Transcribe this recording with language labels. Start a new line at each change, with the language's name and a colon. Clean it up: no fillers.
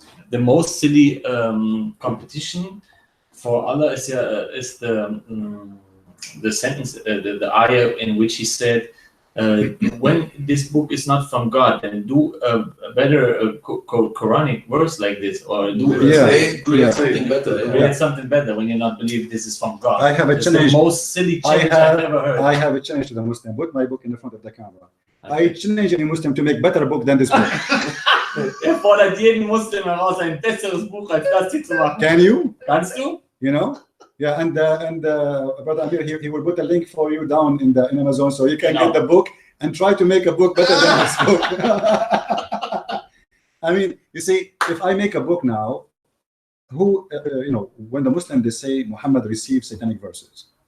English: The most silly competition for Allah is the sentence, the ayah in which he said, when this book is not from God, then do a better Quranic verse like this, or create something better. Create something better when you not believe this is from God. I have a challenge. The most silly challenge I've ever heard. I have a challenge to the Muslim. Put my book in the front of the camera. Okay. I challenge any Muslim to make better book than this book.
German: Er fordert jeden Muslim heraus, ein besseres Buch als das hier zu machen.
English: Can you?
German: Kannst du?
English: You know? Yeah, and Brother Amir, he will put a link for you down in Amazon, so you can get the book and try to make a book better than this book. I mean, you see, if I make a book now, who you know, when the Muslims they say Muhammad received satanic verses.